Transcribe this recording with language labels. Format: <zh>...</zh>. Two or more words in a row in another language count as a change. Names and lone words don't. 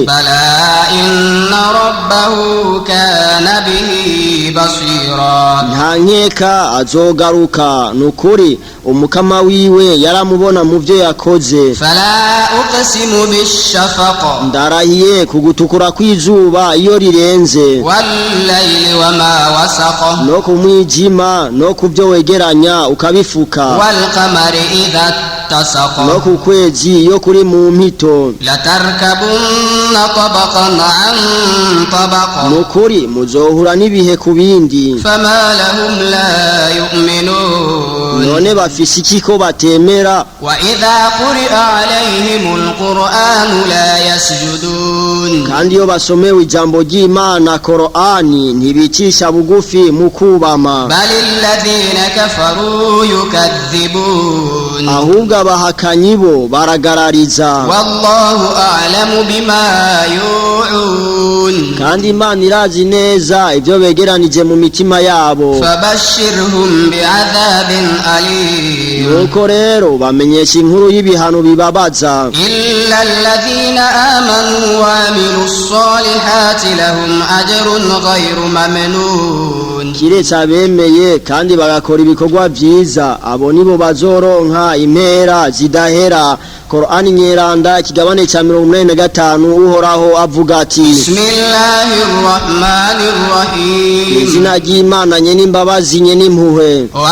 <ar>بلى إن ربه كان به بصيرا</ar> <rn>nta nkeka azogaruka nukuri umukama wiwe yaramubona mu vyo yakoze</rn> <ar>فلا أقسم بالشفق</ar> <rn>ndarahiye kugutukura kw'izuba iyo rirenze</rn> <ar>والليل وما وسق</ar> <rn>no ku mwijima no ku vyo wegeranya ukabifuka</rn> <ar>والقمر إذا اتسق</ar> <rn>no ku kwezi iyo kuri mu mpito</rn> <ar>لتركبن طبقا عن طبق</ar> <rn>nukuri muzohura n'ibihe ku bindi</rn> <ar>فما لهم لا يؤمنون</ar> <rn>none bafise iki ko batemera</rn> <ar>وإذا قرئ عليهم القرآن لا يسجدون</ar> <rn>kandi iyo basomewe ijambo ry'Imana Qur'ani ntibicisha bugufi mu kubama</rn> <ar>بل الذين كفروا يكذبون</ar> <rn>ahubwo abahakanyi bo baragarariza</rn> <ar>والله أعلم بما يوعون</ar> <rn>kandi Imana irazi neza ivyo begeranije mu mitima yabo</rn> <ar>فبشرهم بعذاب أليم</ar> <rn>nuko rero bamenyesha inkuru y'ibihano bibabaza</rn> <ar>إلا الذين آمنوا وعملوا الصالحات لهم أجر غير ممنون</ar> <rn>kiretse abemeye kandi bagakora ibikorwa vyiza abo nibo bazoronka impera zidahera Qur'ani nyeranda ikigabane ca 85 uhoraho avuga ati</rn> <ar>بسم الله الرحمن الرحيم</ar> <rn>izina ry'Imana nyene imbabazi nyene impuhwe</rn>